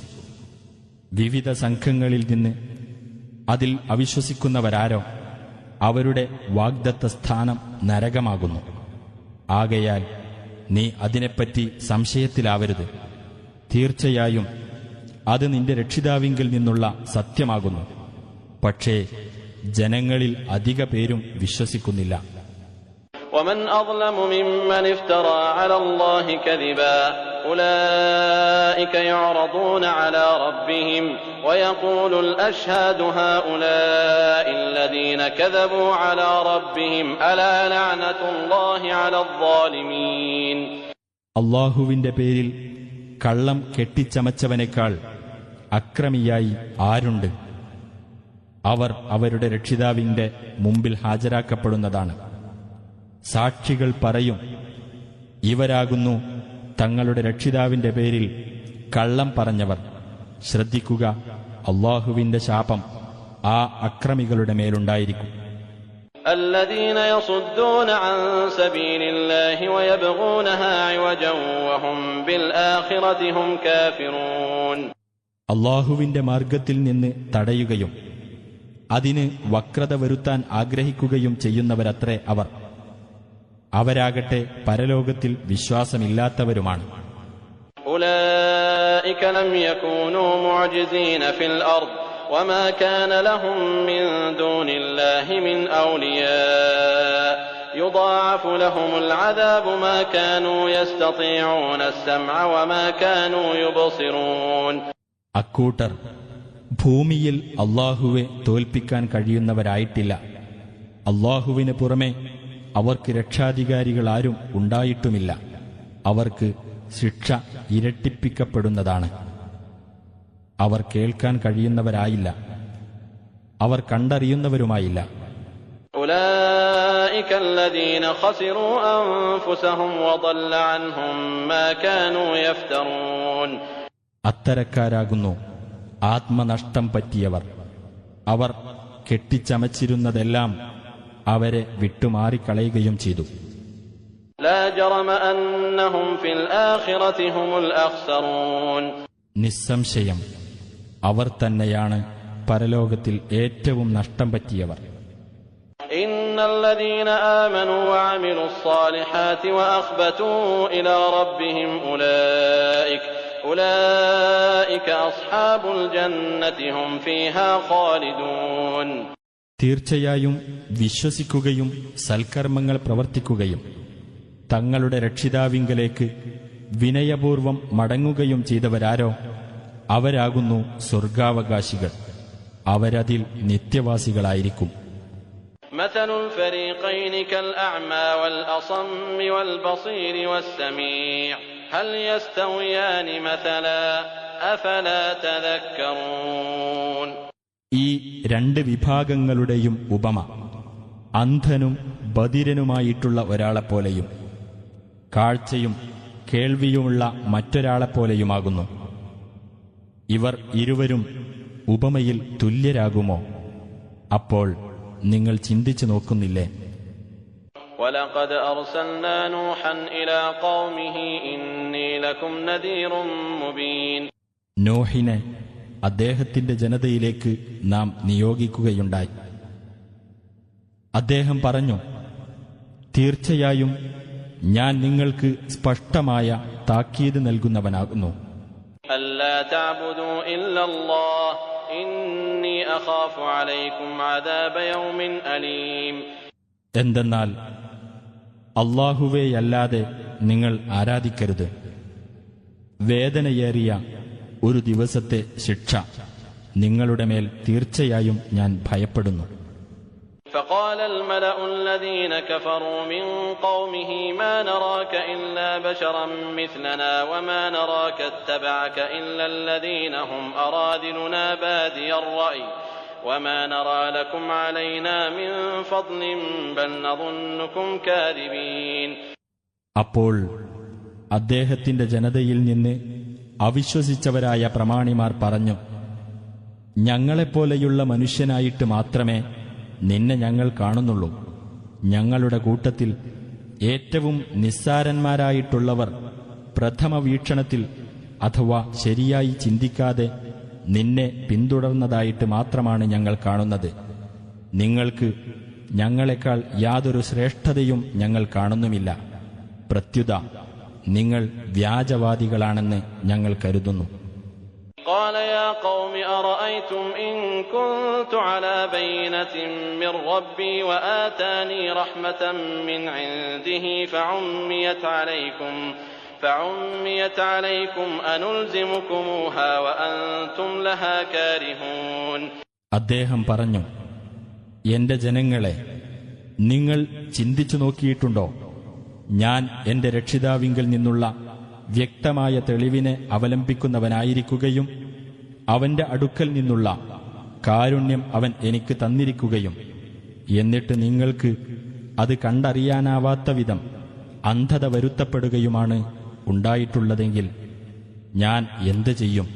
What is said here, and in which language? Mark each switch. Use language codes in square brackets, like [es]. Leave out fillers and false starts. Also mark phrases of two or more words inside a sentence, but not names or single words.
[ml] വിവിധ സംഘങ്ങളിൽ നിന്ന് അതിൽ അവിശ്വസിക്കുന്നവരാരോ അവരുടെ വാഗ്ദത്ത സ്ഥാനം നരകമാകുന്നു. ആകയാൽ നീ അതിനെപ്പറ്റി സംശയത്തിലാവരുത്. തീർച്ചയായും അത് നിന്റെ രക്ഷിതാവിങ്കിൽ നിന്നുള്ള സത്യമാകുന്നു. പക്ഷേ ജനങ്ങളിൽ അധിക പേരും വിശ്വസിക്കുന്നില്ല. [ar] ومن أظلم ممن افترى على الله كذبا أولئك يعرضون على ربهم ويقول الأشهاد هؤلاء الذين كذبوا على ربهم ألا لعنة الله على الظالمين. [ml] അല്ലാഹുവിന്റെ പേരിൽ കള്ളം കെട്ടിച്ചമച്ചവനേക്കാൾ അക്രമിയായി ആരുണ്ട്? അവർ അവരുടെ രക്ഷിതാവിന്റെ മുമ്പിൽ ഹാജരാക്കപ്പെടുന്നതാണ്. സാക്ഷികൾ പറയും, ഇവരാകുന്നു തങ്ങളുടെ രക്ഷിതാവിന്റെ പേരിൽ കള്ളം പറഞ്ഞവർ. ശ്രദ്ധിക്കുക, അല്ലാഹുവിന്റെ ശാപം ആ അക്രമികളുടെ മേലുണ്ടായിരിക്കും. [ar] الذين يصدون عن سبيل الله ويبغونها عوجا وهم بالآخرة هم كافرون. [ml] അല്ലാഹുവിന്റെ മാർഗത്തിൽ നിന്ന് തടയുകയും അതിന് വക്രത വരുത്താൻ ആഗ്രഹിക്കുകയും ചെയ്യുന്നവരത്രേ അവർ. അവരാകട്ടെ പരലോകത്തിൽ വിശ്വാസമില്ലാത്തവരുമാണ്. [ar] أولئك لم يكونوا معجزين في الأرض وما كان لهم من دون الله من أولياء يضاعف لهم العذاب ما كانوا يستطيعون السمع وما كانوا يبصرون. [ml] അക്കൂട്ടർ ഭൂമിയിൽ അല്ലാഹുവെ തോൽപ്പിക്കാൻ കഴിയുന്നവരായിട്ടില്ല. അല്ലാഹുവിന് പുറമെ അവർക്ക് രക്ഷാധികാരികളാരും ഉണ്ടായിട്ടുമില്ല. അവർക്ക് ശിക്ഷ ഇരട്ടിപ്പിക്കപ്പെടുന്നതാണ്. അവർ കേൾക്കാൻ കഴിയുന്നവരായില്ല, അവർ കണ്ടറിയുന്നവരുമായില്ല. [ar] أولئك الذين خسروا أنفسهم وضل عنهم ما كانوا يفترون. [ml] അത്തരക്കാരാകുന്നു ആത്മനഷ്ടം പറ്റിയവർ. അവർ കെട്ടിച്ചമച്ചിരുന്നതെല്ലാം അവരെ വിട്ടുമാറിക്കളയുകയും ചെയ്തു. [ar] لا جرم أنهم في الآخرة هم الأخسرون. [ml] നിസ്സംശയം അവർ തന്നെയാണ് പരലോകത്തിൽ ഏറ്റവും നഷ്ടം പറ്റിയവർ. [ar] إن الذين آمنوا وعملوا الصالحات وأخبتوا إلى ربهم أولئك أصحاب الجنة هم فيها خالدون. [ml] തീർച്ചയായും വിശ്വസിക്കുകയും സൽക്കർമ്മങ്ങൾ പ്രവർത്തിക്കുകയും തങ്ങളുടെ രക്ഷിതാവിങ്കലേക്ക് വിനയപൂർവം മടങ്ങുകയും ചെയ്തവരാരോ അവരാകുന്നു സ്വർഗാവകാശികൾ. അവരതിൽ നിത്യവാസികളായിരിക്കും. [ar] مثل الفريقين كالأعمى والأصم والبصير والسميع هل يستويان مثلا أفلا تذكرون. [ml] ഈ രണ്ട് വിഭാഗങ്ങളുടെയും ഉപമ അന്ധനും ബധിരനുമായിട്ടുള്ള ഒരാളെപ്പോലെയും കാഴ്ചയും കേൾവിയുമുള്ള മറ്റൊരാളെപ്പോലെയുമാകുന്നു. ഇവർ ഇരുവരും ഉപമയിൽ തുല്യരാകുമോ? അപ്പോൾ നിങ്ങൾ ചിന്തിച്ചു നോക്കുന്നില്ലേ? [ar] وَلَقَدْ أَرْسَلْنَا نُوحًا إِلَى قَوْمِهِ إِنِّي لَكُمْ نَذِيرٌ مُبِينٌ. [ml] നോഹിനെ അദ്ദേഹത്തിന്റെ ജനതയിലേക്ക് നാം നിയോഗിക്കുകയുണ്ടായി. അദ്ദേഹം പറഞ്ഞു, തീർച്ചയായും ഞാൻ നിങ്ങൾക്ക് സ്പഷ്ടമായ താക്കീത് നൽകുന്നവനാകുന്നു. [ar] ألا تعبدوا إلا الله إني أخاف عليكم عذاب يوم أليم. [ml] എന്തെന്നാൽ അല്ലാഹുവേയല്ലാതെ നിങ്ങൾ ആരാധിക്കരുത്. വേദനയേറിയ ഒരു ദിവസത്തെ ശിക്ഷ നിങ്ങളുടെ മേൽ തീർച്ചയായും ഞാൻ ഭയപ്പെടുന്നു. [ar] فقال الملأ الذين كفروا من قومه ما نراك إلا بشرا مثلنا وما نراك اتبعك إلا الذين هم أراذلنا بادي الرأي وما نرى لكم علينا من فضل بل نظنكم كاذبين. [ml] അപ്പോൾ അദ്ദേഹത്തിന്റെ ജനതയിൽ നിന്ന് അവിശ്വസിച്ചവരായ പ്രമാണിമാർ പറഞ്ഞു, ഞങ്ങളെപ്പോലെയുള്ള മനുഷ്യനായിട്ട് മാത്രമേ നിന്നെ ഞങ്ങൾ കാണുന്നുള്ളൂ. ഞങ്ങളുടെ കൂട്ടത്തിൽ ഏറ്റവും നിസ്സാരന്മാരായിട്ടുള്ളവർ പ്രഥമ വീക്ഷണത്തിൽ അഥവാ ശരിയായി ചിന്തിക്കാതെ നിന്നെ പിന്തുടർന്നതായിട്ട് മാത്രമാണ് ഞങ്ങൾ കാണുന്നത്. നിങ്ങൾക്ക് ഞങ്ങളെക്കാൾ യാതൊരു ശ്രേഷ്ഠതയും ഞങ്ങൾ കാണുന്നുമില്ല. പ്രത്യുത നിങ്ങൾ വ്യാജവാദികളാണെന്ന് ഞങ്ങൾ കരുതുന്നു. [ar] قال يا قوم أرأيتم إن كنت على بينة من ربي وآتاني رحمة من عنده فعميت عليكم أنلزمكموها وأنتم لها كارهون. [ml] അദ്ദേഹം പറഞ്ഞു, എന്റെ ജനങ്ങളെ, നിങ്ങൾ ചിന്തിച്ചു നോക്കിയിട്ടുണ്ടോ? ഞാൻ എന്റെ രക്ഷിതാവിങ്കിൽ നിന്നുള്ള വ്യക്തമായ തെളിവിനെ അവലംബിക്കുന്നവനായിരിക്കുകയും അവന്റെ അടുക്കൽ നിന്നുള്ള കാരുണ്യം അവൻ എനിക്ക് തന്നിരിക്കുകയും എന്നിട്ട് നിങ്ങൾക്ക് അത് കണ്ടറിയാനാവാത്ത വിധം അന്ധത വരുത്തപ്പെടുകയുമാണ് ഉണ്ടായിട്ടുള്ളതെങ്കിൽ ഞാൻ എന്ത് ചെയ്യും?